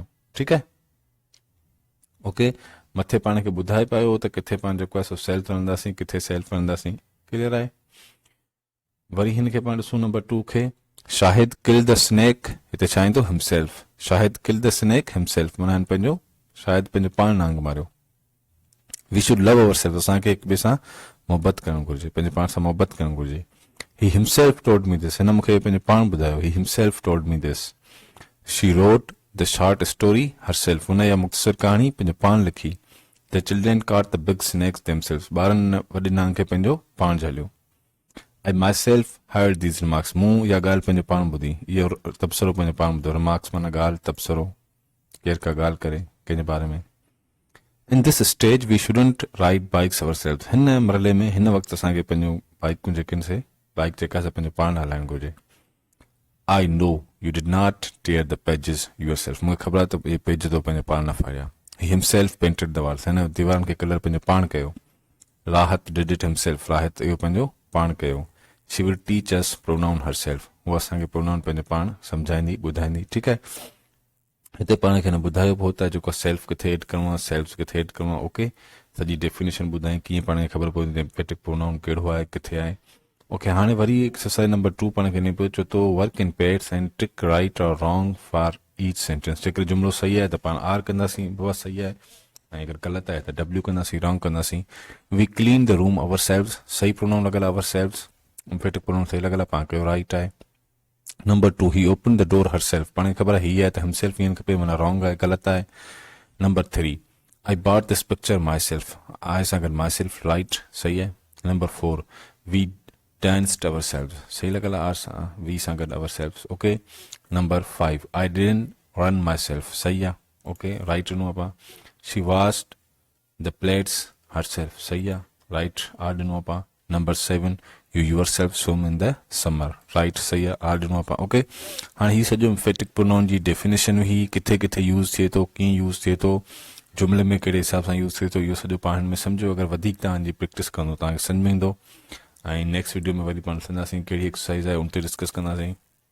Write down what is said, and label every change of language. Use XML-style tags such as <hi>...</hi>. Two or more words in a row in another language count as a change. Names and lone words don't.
<sd>ठीकु आहे, ओके, मथे पाण खे ॿुधाए पायो त किथे पाण जेको आहे सो सेल्फ रहंदासीं, किथे सेल्फ रहंदासीं। क्लियर आहे, वरी हिन खे पाण ॾिसूं नंबर 2 खे,</sd> <en>Shahid kill the snake,</en> <sd>हिते छा ईंदो, हिमसेल्फ।</sd> <en>Shahid kill the snake himself,</en> <sd>माना हिन पंहिंजो शायदि पंहिंजो पाण नांग मारियो।</sd> <en>We should love ourselves,</en> <sd>असांखे हिक ॿिए सां मोहबत करणु घुरिजे, पंहिंजे पाण सां मोहबत करणु घुरिजे।</sd> <en>He himself told me this,</en> <sd>हिन मूंखे पंहिंजो पाण ॿुधायो,</sd> <en>he himself told me this। She wrote the short story herself,</en> <sd>हुन या मुख़्तसर कहाणी पंहिंजो पाण लिखी।</sd> <en>The children caught the big snakes themselves,</en> <sd>ॿारनि वॾे नांग खे पंहिंजो पाण झलियो।</sd> <en>I myself heard these remarks,</en> <sd>मूं इहा ॻाल्हि पंहिंजो पाण ॿुधी, इहो तबसरो पंहिंजो पाण ॿुधो। रिमार्क्स माना ॻाल्हि, तबसरो केरु का ॻाल्हि करे कंहिंजे बारे में।</sd> <en>In this stage we shouldn't ride bikes ourselves,</en> <sd>हिन मरले में हिन वक़्तु असांखे पंहिंजो बाइकूं जेके से बाइक जेका असां पंहिंजो पाण हलाइणु घुरिजे।</sd> <en>I know you did not tear the pages yourself,</en> <sd>मूंखे ख़बर आहे त इहे पेज तो पंहिंजो पाण न फाड़िया।</sd> <en>He himself painted the walls,</en> <sd>हिन दीवारनि खे कलर पंहिंजो पाण कयो।</sd> <en>Rahat did it himself,</en> <sd>राहत इहो पंहिंजो पाण कयो।</sd> <en>She will teach us pronoun herself,</en> <sd>उहा असांखे प्रोनाउन पंहिंजो पाण सम्झाईंदी ॿुधाईंदी। ठीकु आहे, हिते पाण खे न ॿुधायो पियो त जेको सेल्फ किथे एड करिणो आहे, सेल्फ किथे एड करिणो आहे। ओके, सॼी डेफिनेशन ॿुधाई, कीअं पाण खे ख़बर पवंदी</sd> <en>emphatic pronoun</en> <sd>कहिड़ो आहे, किथे आहे। ओके, हाणे वरी</sd> <en>exercise number</en> <sd>2 पाण खे ॾिनो पियो, चओ तो</sd> <en>work in pairs and tick right or wrong for each sentence.</en> <sd>जेकर जुमिलो सही आहे त पाण आर कंदासीं, बाबा सही आहे, ऐं अगरि ग़लति आहे त डब्ल्यू कंदासीं, रॉन्ग कंदासीं।</sd> <en>We clean the room ourselves,</en> <sd>सही प्रोनाउन लॻल आहे</sd> <en>ourselves, emphatic pronoun</en> <sd>सही लॻल आहे, पाण कयो राइट आहे।</sd> <en>Number 2, he open the door herself,</en> <sd>पाण खे ख़बर आहे हीअ आहे त हिमसेल्फ ईअं खपे, माना रॉन्ग आहे, ग़लति आहे।</sd> <en>Number 3, I bought this picture myself,</en> <sd>आहे सां गॾु</sd> <en>myself, right,</en> <sd>सही आहे। नंबर 4,</sd> <en>We danced ourselves,</en> <sd>सही लॻल आहे, आर सां वी सां गॾु ourselves।</sd> <en>Okay, number 5, I didn't run myself,</en> <sd>सही आहे,</sd> <en>okay, right</en> <sd>ॾिनो आहे पाण।</sd> <en>She washed the plates herself,</en> <sd>सही आहे, राइट, आर ॾिनो आहे पाण।</sd> <en>Number 7 you yourself swim in the summer, right,</en> <sd>सही आहे, आर ॾिनो आहे। ओके, हाणे हीउ सॼो</sd> <en>emphatic pronoun</en> <sd>जी डेफिनेशन हुई, किथे किथे यूज़ थिए थो, कीअं यूज़ थिए थो, जुमिले में कहिड़े हिसाब सां यूज़ थिए थो, इहो सॼो पाण में सम्झो। अगरि वधीक तव्हांजी प्रैक्टिस कंदो तव्हांखे सम्झ में ईंदो। ऐं</sd> <en>next video</en> <sd>में वरी पाण ॾिसंदासीं कहिड़ी एक्सरसाइज़ आहे, उन ते डिस्कस कंदासीं।</sd>